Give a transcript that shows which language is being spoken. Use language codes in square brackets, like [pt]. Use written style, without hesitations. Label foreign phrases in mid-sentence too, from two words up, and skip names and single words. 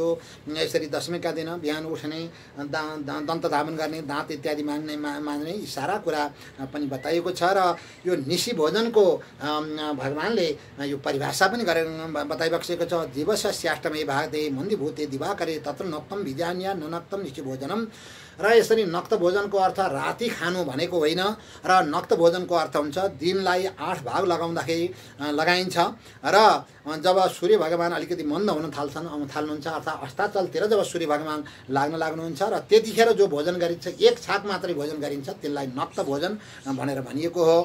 [ne] यसरी दशमीका दिन बिहान उठ्ने, दन्तधावन गर्ने, दाँत इत्यादि मान्ने यी सारा कुरा पनि बताइएको छ। र यो निशी भोजनको भगवानले यो परिभाषा पनि गरेर बताइबक्सेको छ। [sa] जीवस्य स्याष्टमे भागते मन्दीभूते दिवाकरे तत्र नक्तम भिजान्या ननक्तम निशी भोजनम। [ne] र यसरी नक्त भोजनको अर्थ राति खानु भनेको होइन, र नक्त भोजनको अर्थ हुन्छ दिनलाई 8 भाग लगाइन्छ र जब सूर्य भगवान अलिकति मन्द हुन थाल्नुहुन्छ अर्थात् अस्ताचलतिर जब सूर्य भगवान लाग्नुहुन्छ र त्यतिखेर जो भोजन गरिन्छ, एक छाक मात्रै भोजन गरिन्छ, त्यसलाई नक्त भोजन भनेर भनिएको हो।